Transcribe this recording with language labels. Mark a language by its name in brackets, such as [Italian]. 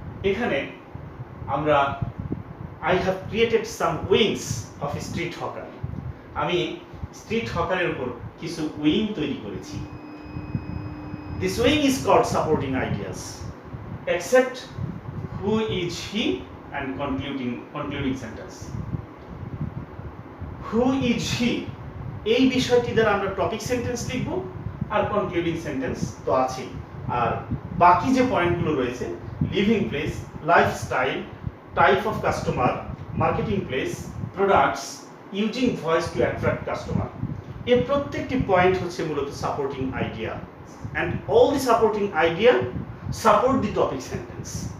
[Bangla] এখানে আমরা [English] I have created some wings of a street hawker. [Bangla] আমি স্ট্রিট হকারের উপর কিছু উইং তৈরি করেছি। [English] This wing is called supporting ideas. Except who is he and concluding sentence. Who is he? [Bangla] এই বিষয়টি দ্বারা আমরা টপিক সেন্টেন্স লিখব আর কনক্লুডিং সেন্টেন্স তো আছেই, আর বাকি যে পয়েন্টগুলো রয়েছে living place, lifestyle, [English] type of customer, marketing place, products, using voice to attract customer. [Bangla] এই প্রত্যেকটি পয়েন্ট হচ্ছে মূলত supporting idea, [English] and all the supporting idea support the topic sentence.